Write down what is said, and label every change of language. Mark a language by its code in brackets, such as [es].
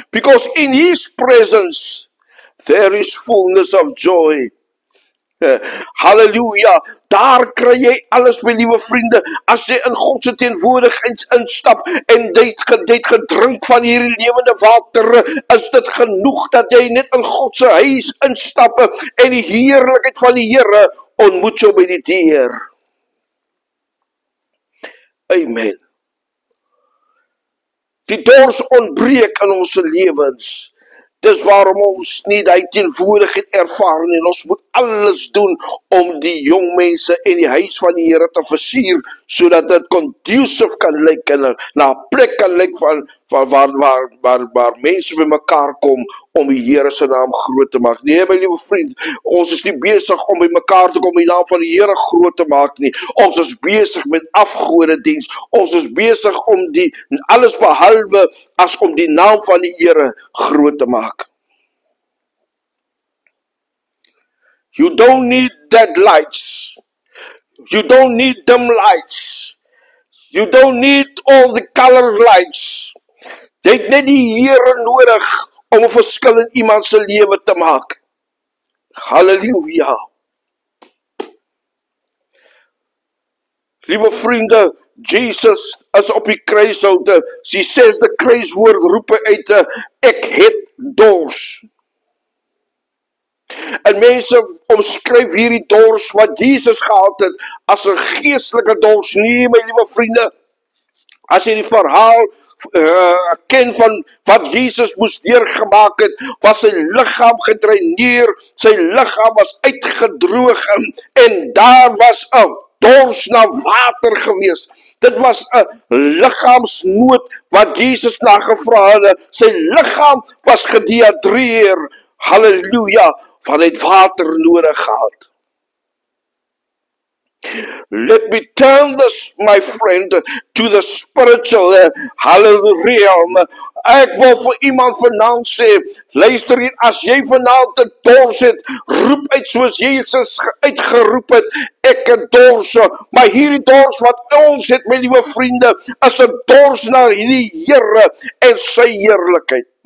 [en] Because in His presence, there is fullness of joy. [af] Halleluja. Daar kry jy alles, my liewe vriende, as jy in God se teenwoordigheid instap en jy het gedrink van hierdie lewende water, is dit genoeg dat jy net in God se huis instap en die heerlikheid van die Here ontmoet jou by die deur. Amen. Die dors ontbreek in ons lewens. Dis waarom ons nie die teenwoordigheid ervaar nie. Ons moet alles doen om die jong mense en die huis van die Here te versier, sodat dit conducive kan lyk en na 'n plek kan lyk van waar mense by mekaar kom om die Here se naam groot te maak. Nee, my liewe vriend, ons is nie besig om by mekaar te kom om die naam van die Here groot te maak nie. Ons is besig met afgodediens. Ons is besig om die alles behalwe as om die naam van die Here groot te maak. [en] You don't need dead lights. You don't need dim lights. You don't need all the color lights. [af] Jy het net die Here nodig om 'n verskil in iemand se lewe te maak. Halleluja. Liewe vriende, Jesus is op die kruishout. Die 6de kruiswoord roep uit, ek het dors. En mense omskryf hierdie dors wat Jesus gehad het as 'n geestelike dors. Nee, my liewe vriende, as jy die verhaal ken van wat Jesus moes deurgemaak het, was sy liggaam gedreineer, sy liggaam was uitgedroog en daar was 'n dors na water gewees. Dit was 'n liggaamsnood wat Jesus na gevra het. Sy liggaam was gedehydreer. Halleluja, want hy het water nodig gehad. [en] Let me turn this, my friend, to the spiritual realm. [af] Ek wil vir iemand vanaand sê, luister hier, as jy vanaand 'n dors het, roep uit soos Jesus uitgeroep het, ek het dors. Maar hierdie dors wat ons het, my liewe vriende, is 'n dors na die Here en sy heerlikheid.